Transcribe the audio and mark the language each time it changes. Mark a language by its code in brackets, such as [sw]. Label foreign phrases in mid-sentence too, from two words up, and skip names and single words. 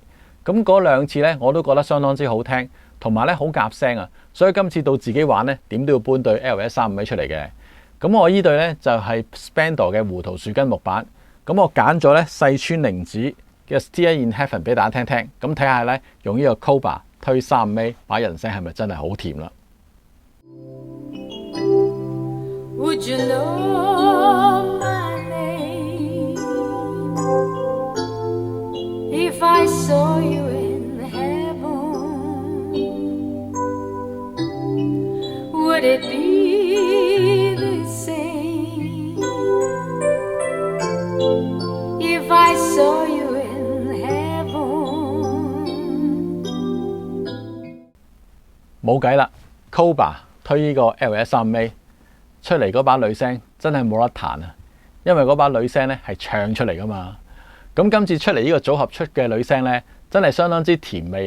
[yue] 咁嗰2次咧我都覺得相當之好聽，同埋咧好夾聲啊，所以今次到自己玩咧點都要搬對 LS35A 出嚟嘅。咁我呢對咧就係 Spandor 嘅胡桃樹根木板，咁我揀咗咧細川玲子嘅 Steer in Heaven 俾大家聽聽，咁睇下咧用呢個 Cobra 推35A 把人聲係咪真係好甜啦 [en] ？Would you know my name if I saw you in heaven? Would it be the same if I saw you in heaven? [yue] 冇計啦 ，Cobra 推呢個 LS35A 出嚟嗰把女聲真係冇得彈啊！因為嗰把女聲咧係唱出嚟噶嘛。咁今次出嚟呢個組合出嘅女聲咧，真係相當之甜美啊！